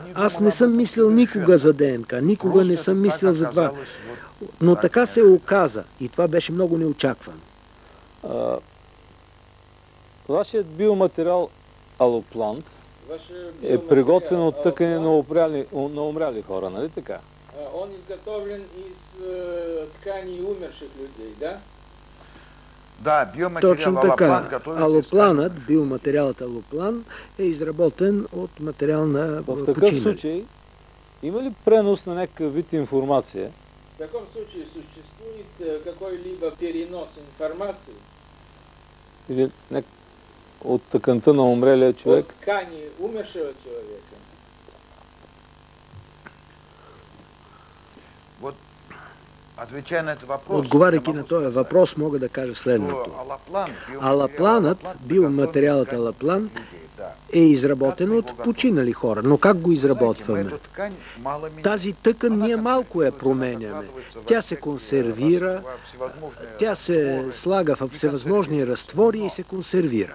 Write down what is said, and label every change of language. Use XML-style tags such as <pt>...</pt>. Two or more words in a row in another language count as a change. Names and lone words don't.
<bg>Аз не съм мислил никога за ДНК, никога не съм мислил за това. Но така се оказа и това беше много неочаквано. Вашият биоматериал алоплант е приготвен от тъкани на умряли хора, нали така?</bg> <ru>Он изготовлен из тканей умерших людей, да?</ru> <bg>Да, биоматериал точно така. Алопланът, биоматериалът алоплан е изработен от материал на починали. В такъв случай има ли пренос на някакъв вид информация?</bg> <ru>В таком случае существует какой-либо перенос информации?</ru> <bg>Или от тъканта на умрелия човек?</bg> <ru>От ткани умершего человека? Вот, отвечая на этот въпрос...</ru> <bg>Отговаряйки на този въпрос, мога да кажа следното. Алапланът, биоматериалът алаплан, е изработена от починали хора. Но как го изработваме? Тази тъкан ние малко я променяме. Тя се консервира, тя се слага в всевъзможни разтвори и се консервира.</bg>